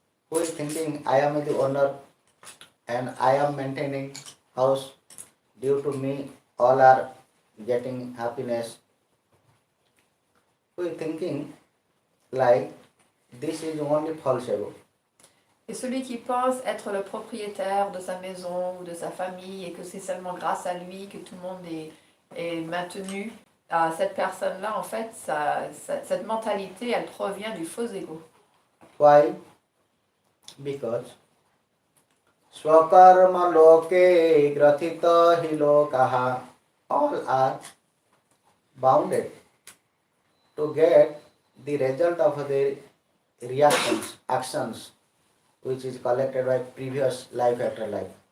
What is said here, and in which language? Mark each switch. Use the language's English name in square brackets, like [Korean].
[English] Who is thinking I am the owner and I am maintaining house, due to me all are getting happiness. Who is thinking like this is only false ego. [French] Et celui qui pense être le propriétaire de sa maison ou de sa famille et que c'est seulement grâce à lui que tout le monde est maintenu, cette personne-là, en fait, cette mentalité, elle provient du faux ego. [English] Why? Because [Sanskrit] swakarma loke grathita hi lokaha, [English] all are bounded to get the result of their reactions, actions, which is collected by previous life after life.